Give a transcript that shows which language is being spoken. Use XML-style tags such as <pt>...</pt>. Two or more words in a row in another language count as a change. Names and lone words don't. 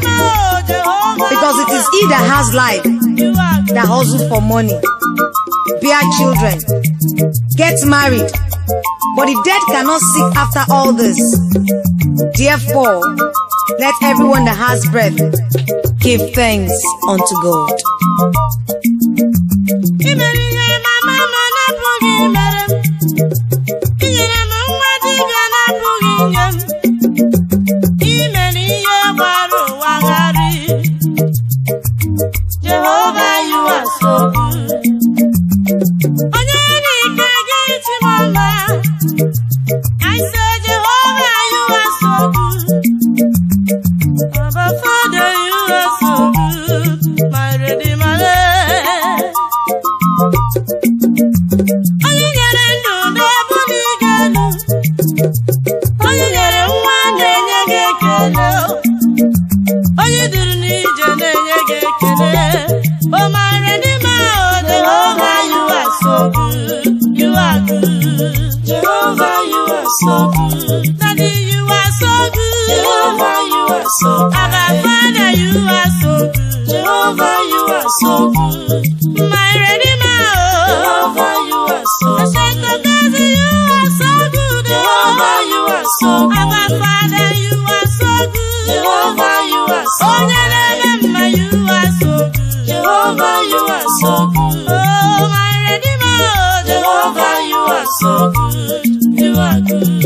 <en>Because it is he that has life, that hustle for money, bear children, get married. But the dead cannot seek after all this. Therefore, let everyone that has breath give thanks unto God.</en> <ig>I mere ihe mama m na-apụghị imere m. I nyere m nwa dibịa na-apụghị inye m. I mere ihe gbara ụwa gharịị.</ig> <en>Jehovah, you are so good.</en> <ig>Onye dị ka gị, Chimoma?</ig> <en>I say, Jehovah, you are so good. Abba, Father, you are so good. my Redeemer.</en> <ig>Onye nyere ndụ n'ebe dị elu. Onye nyere nwa na-enye gị ekele. Onye duru n'ije na-enye gị ekele.</ig> <en>Oh, my Redeemer, oh, Jehovah, you are so good. You are good. Jehovah, you are so good. Daddy, you are so good. Jehovah, you are so good. Abba, Father, you are so good. Jehovah, you are so good. My Redeemer, oh. Jehovah, you are so good. Ancient of days, you are so good, oh. Jehovah, you are so good. Abba, Father, you are so good. Jehovah, you are so good.</en> <ig>Onye na-eme mma,</ig> <en>you are so good. Jehovah, you are so good. Oh, my Redeemer, oh. Jehovah, you are so good. You are good.</en>